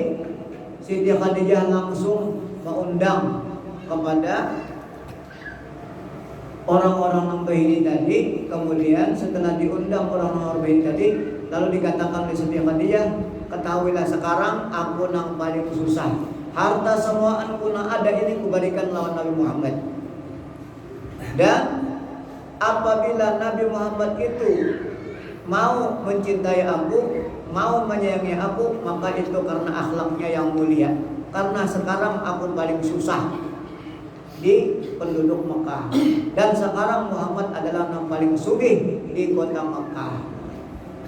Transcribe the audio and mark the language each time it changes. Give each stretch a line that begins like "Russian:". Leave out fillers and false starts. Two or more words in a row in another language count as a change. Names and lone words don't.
Indonesian: Siti Khadijah langsung mengundang kepada orang-orang Nabahini tadi. Kemudian setelah diundang orang-orang Nabahini tadi, lalu dikatakan oleh Siti Khadijah, ketahuilah sekarang aku nang paling susah.
Banjar: Harta semuaan kuna ada ini kuberikan lawan Nabi Muhammad.
Indonesian: Dan apabila Nabi Muhammad itu mau mencintai aku, mau menyayangi aku, maka itu karena akhlaknya yang mulia. Karena sekarang aku paling susah di penduduk Mekah, dan sekarang Muhammad adalah yang paling sugih di kota Mekah.